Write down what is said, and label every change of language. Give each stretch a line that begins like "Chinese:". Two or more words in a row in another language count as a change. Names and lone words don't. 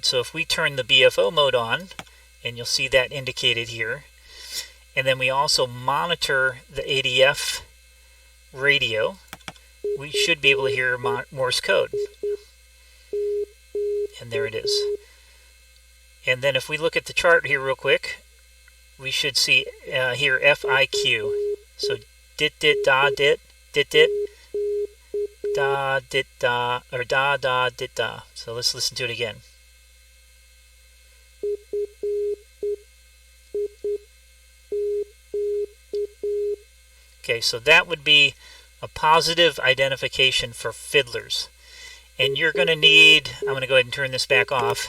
English: So if we turn the BFO mode on, and you'll see that indicated here, and then we also monitor the ADF radio, we should be able to hear Morse code. And there it is. And then if we look at the chart here real quick, we should see here FIQ. So dit dit da dit dit dit. da dit da, or da da dit da. So let's listen to it again. Okay, so that would be a positive identification for fiddlers. And you're going to need, I'm going to go ahead and turn this back off.